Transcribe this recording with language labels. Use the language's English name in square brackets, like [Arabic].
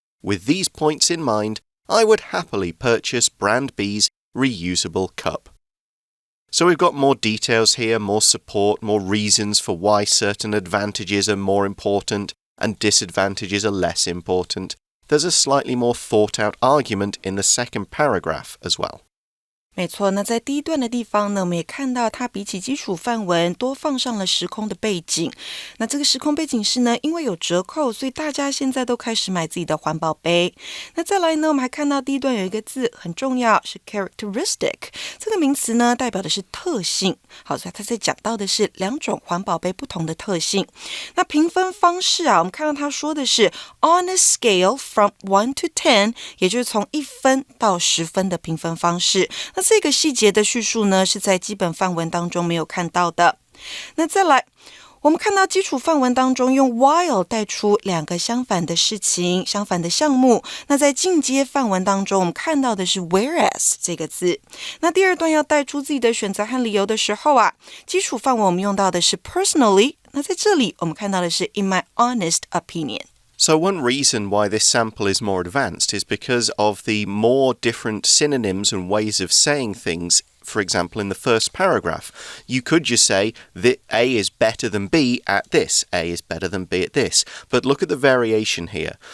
[English] With these points in mind, I would happily purchase Brand B's reusable cup. So we've got more details here, more support, more reasons for why certain advantages are more important and disadvantages are less important. There's a slightly more thought-out argument in the second paragraph as well. [Chinese] 没错，那在第一段的地方呢，我们也看到它比起基础范文多放上了时空的背景。那这个时空背景是呢，因为有折扣，所以大家现在都开始买自己的环保杯。那再来呢，我们还看到第一段有一个字很重要，是 characteristic。这个名词呢，代表的是特性。好，所以它在讲到的是两种环保杯不同的特性。那评分方式啊，我们看到它说的是 [English] on a scale from 1 to 10， [Chinese] 也就是从1分到10分的评分方式。那这个细节的叙述呢，是在基本范文当中没有看到的。那再来，我们看到基础范文当中用 while 带出两个相反的事情、相反的项目。那在进阶范文当中，我们看到的是 whereas 这个字。那第二段要带出自己的选择和理由的时候啊，基础范文我们用到的是 personally。那在这里我们看到的是 [English] in my honest opinion。 So one reason why this sample is more advanced is because of the more different synonyms and ways of saying things. For example, in the first paragraph, you could just say that A is better than B at this. A is better than B at this. But look at the variation here.